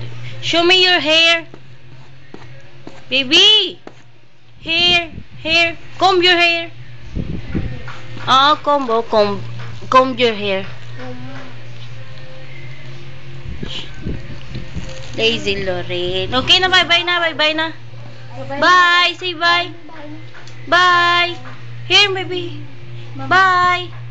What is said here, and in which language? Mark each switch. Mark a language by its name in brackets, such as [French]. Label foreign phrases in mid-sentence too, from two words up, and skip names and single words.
[English] Show me your hair. Baby. Hair. Hair. Comb your hair. Comb your hair. Lazy Lorraine. Okay na, bye-bye na, bye-bye na. Bye, say bye. Bye. Here, baby. Bye.